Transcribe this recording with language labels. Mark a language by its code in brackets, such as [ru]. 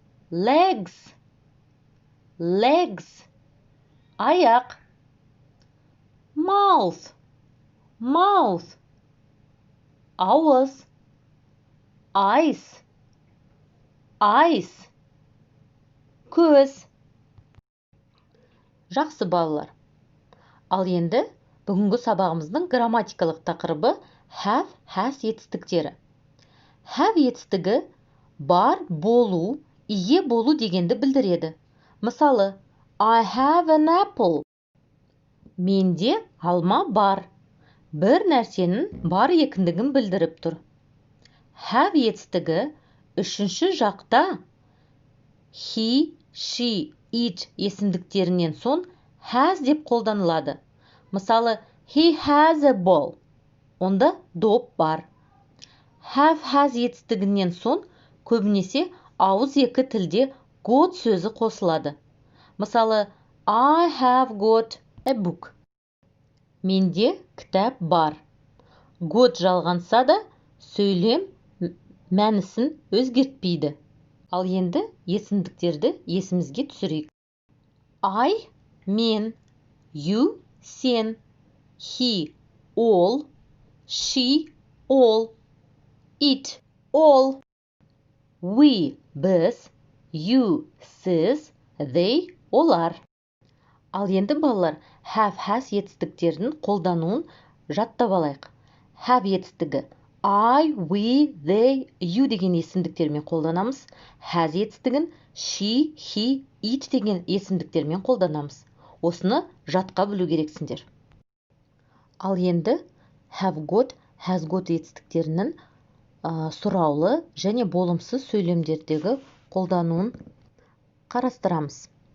[en] Legs, legs, аяқ. Mouth, mouth, ауыз. Eyes, eyes, көз. [kk] Жақсы балалар. Ал енді бүгінгі сабағымыздың грамматикалық тақырыбы have, has етістіктері. Have етістігі бар, болу, ие болу дегенді білдіреді. Мысалы, [en] I have an apple. [kk] Менде алма бар. Бір нәрсенің бар екендігін білдіріп тұр. Have етістігі үшінші жақта he, she, it есімдіктерінен соң has деп қолданылады. Мысалы, [en] he has a ball. [kk] Онда доп бар. Have, has етістігінен соң көбінесе ауыз екі тілде got сөзі қосылады. Мысалы, [en] I have got a book. [kk] Менде кітап бар. Got жалғанса да сөйлем мәнісін өзгертпейді. Ал енді есімдіктерді есімізге түсірейік. [en] I, мен, you, сен, he, all, she, all, it, all. We, біз, you, сіз, they, олар. [kk] Ал енді балалар, have, has етістіктердің қолдануын жаттап алайық. Have етістігі I, we, they, you деген есімдіктермен қолданамыз. Has етістігін she, he, it деген есімдіктермен қолданамыз. Осыны жатқа білу керексіңдер. Ал енді have got, has got етістіктерінің сұраулы және болымсыз сөйлемдердегі қолдануын қарастырамыз.